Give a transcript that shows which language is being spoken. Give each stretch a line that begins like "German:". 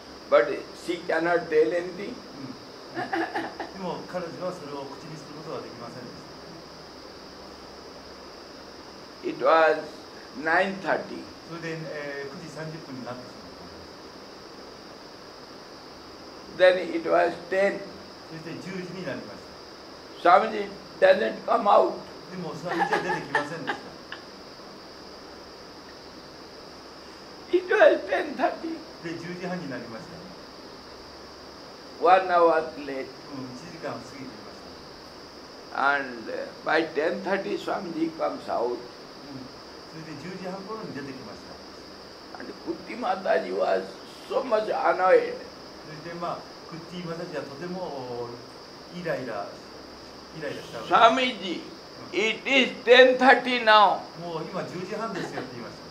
English: But she cannot tell anything.
Japanese: でも彼女はそれを口にすることはできませんでした。
English: It was 9:30.
Japanese: それで、9時30分になってしまった。
English: Then it was 10.
Japanese: そして10時になりました。
English: Swamiji doesn't come out.
Japanese: でもスワミジは出てきませんでした。
English: It was 10:30.
Japanese: で10時半になりました。
English: 1 hour late.
Japanese: 1時間過ぎていました。
English: And by 10:30 Swamiji comes out.
Japanese: それで10時半頃に出てきました。
English: And Kuti Mataji was so much annoyed.
Japanese: それでクッティマタジはとてもイライラしたわけです。
English: Swamiji, it is 10:30 now.
Japanese: もう今10時半ですよって言いました。